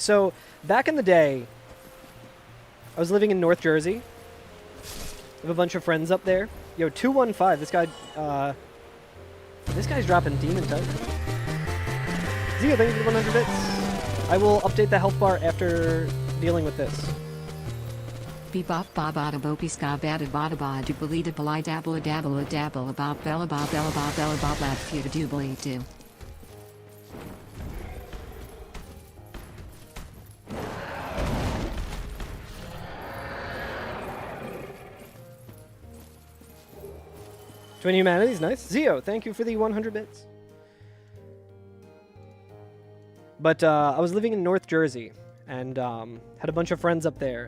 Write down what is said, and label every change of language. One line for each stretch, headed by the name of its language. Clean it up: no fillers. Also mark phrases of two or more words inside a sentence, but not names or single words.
English: So back in the day, I was living in North Jersey. I have a bunch of friends up there. Yo, 215. This guy's dropping demon type. Zia, thank you for the 100 bits. I will update the health bar after dealing with this. Bebop babada bopi ska bada bada ba du belita belai dabble a dabble a dabble about bella ba bella ba bella ba lab few to do belay do. Twin Humanities, nice. Zio, thank you for the 100 bits. But I was living in North Jersey and had a bunch of friends up there.